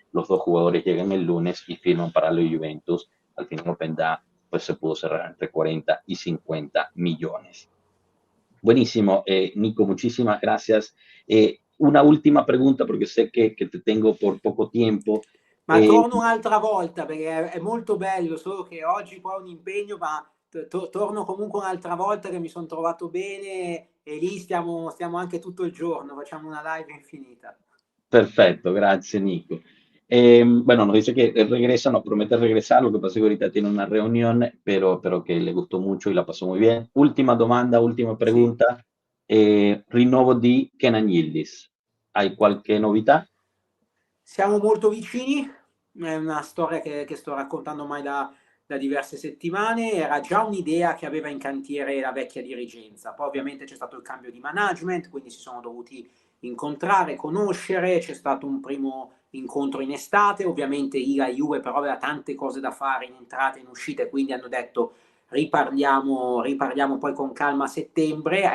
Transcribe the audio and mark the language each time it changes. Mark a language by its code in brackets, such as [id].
[es] Los dos jugadores llegan el lunes y firman para la Juventus. Al final Openda pues se pudo cerrar entre 40 y 50 millones. Buenísimo, Nico, muchísimas gracias. Una última pregunta, porque sé che te tengo por poco tempo. [it] Ma torno un'altra volta perché è molto bello, solo che oggi poi ho un impegno, ma torno comunque un'altra volta che mi sono trovato bene e lì stiamo anche tutto il giorno, facciamo una live infinita. [es] Perfecto, gracias, Nico. Bueno, nos dice que regresa, nos promete regresar, lo que pasa es que ahorita tiene una reunión, pero que le gustó mucho y la pasó muy bien. [it] Última domanda, [es] última pregunta. [it] Rinnovo di Kenan Yildiz. Hai qualche novità? Siamo molto vicini, è una storia che sto raccontando ormai da diverse settimane, era già un'idea che aveva in cantiere la vecchia dirigenza, poi ovviamente c'è stato il cambio di management, quindi si sono dovuti incontrare, conoscere, c'è stato un primo incontro in estate, ovviamente la Juve però aveva tante cose da fare in entrate e in uscite, quindi hanno detto riparliamo poi con calma a settembre.